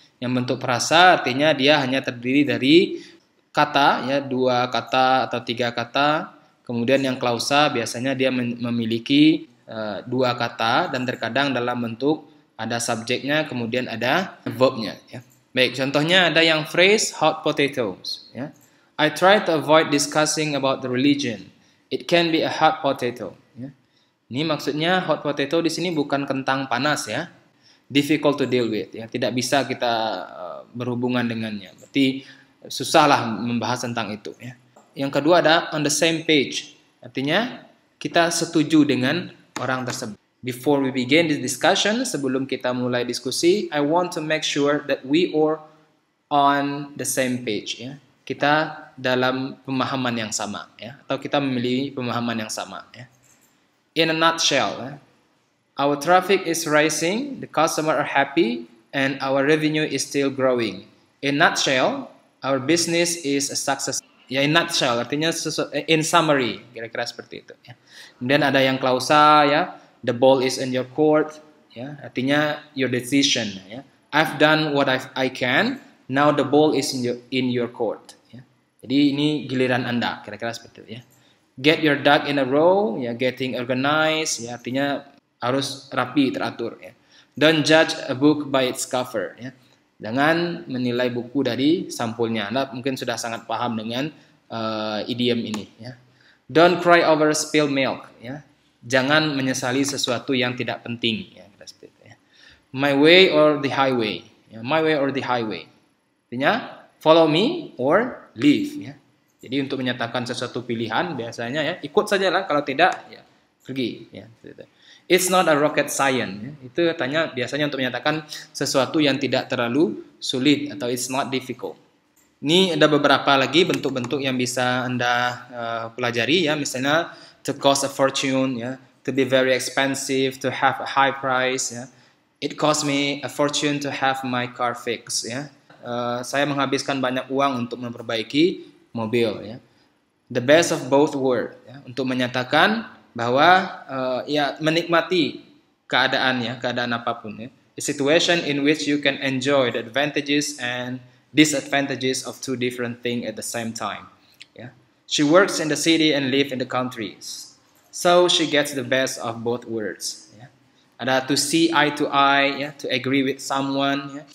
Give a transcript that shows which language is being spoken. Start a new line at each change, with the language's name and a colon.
Indonesian: Yang bentuk frasa artinya dia hanya terdiri dari kata, ya 2 kata atau 3 kata. Kemudian yang klausa biasanya dia memiliki 2 kata dan terkadang dalam bentuk ada subjeknya, kemudian ada verbnya. Ya. Baik, contohnya ada yang phrase
English: hot potatoes.
Indonesian: Ya.
English: I try to avoid discussing about the religion. It can be a hot potato. Ya.
Indonesian: Ini maksudnya
English: hot potato
Indonesian: di sini bukan kentang panas ya.
English: Difficult to deal with
Indonesian: ya. Tidak bisa kita berhubungan dengannya. Berarti susahlah membahas tentang itu ya. Yang kedua ada
English: on the same page.
Indonesian: Artinya kita setuju dengan orang tersebut.
English: Before we begin this discussion,
Indonesian: sebelum kita mulai diskusi,
English: I want to make sure that we are on the same page ya.
Indonesian: Kita dalam pemahaman yang sama ya, atau kita memiliki pemahaman yang sama ya.
English: In a nutshell, our traffic is rising, the customers are happy, and our revenue is still growing. In nutshell, our business is a success.
Indonesian: Ya,
English: in nutshell
Indonesian: artinya
English: in summary,
Indonesian: kira-kira seperti itu. Ya. Kemudian ada yang klausa, ya,
English: the ball is in your court,
Indonesian: ya, artinya
English: your decision.
Indonesian: Ya.
English: I've done what I can, now the ball is in your court.
Indonesian: Ya. Jadi ini giliran Anda, kira-kira seperti itu. Ya.
English: Get your duck in a row,
Indonesian: ya,
English: getting organized,
Indonesian: ya, artinya harus rapi, teratur. Ya.
English: Don't judge a book by its cover.
Indonesian: Ya. Jangan menilai buku dari sampulnya. Anda mungkin sudah sangat paham dengan idiom ini. Ya.
English: Don't cry over spilled milk.
Indonesian: Ya. Jangan menyesali sesuatu yang tidak penting.
English: Ya. My way or the highway. Ya. My way or the highway.
Indonesian: Artinya
English: follow me or leave. Ya.
Indonesian: Jadi untuk menyatakan sesuatu pilihan biasanya ya ikut saja lah, kalau tidak ya pergi. Ya.
English: It's not a rocket science.
Indonesian: Ya. Itu katanya biasanya untuk menyatakan sesuatu yang tidak terlalu sulit atau
English: it's not difficult.
Indonesian: Ini ada beberapa lagi bentuk-bentuk yang bisa Anda pelajari ya, misalnya
English: to cost a fortune,
Indonesian: ya,
English: to be very expensive, to have a high price.
Indonesian: Ya.
English: It cost me a fortune to have my car fixed.
Indonesian: Ya. Saya menghabiskan banyak uang untuk memperbaiki mobil. Ya.
English: The best of both worlds.
Indonesian: Ya. Untuk menyatakan bahwa ya menikmati keadaan ya, keadaan apapun ya.
English: A situation in which you can enjoy the advantages and disadvantages of two different things at the same time. Ya. She works in the city and lives in the country. So she gets the best of both worlds. Ya. Ada to see eye to eye, ya, to agree with someone. Ya.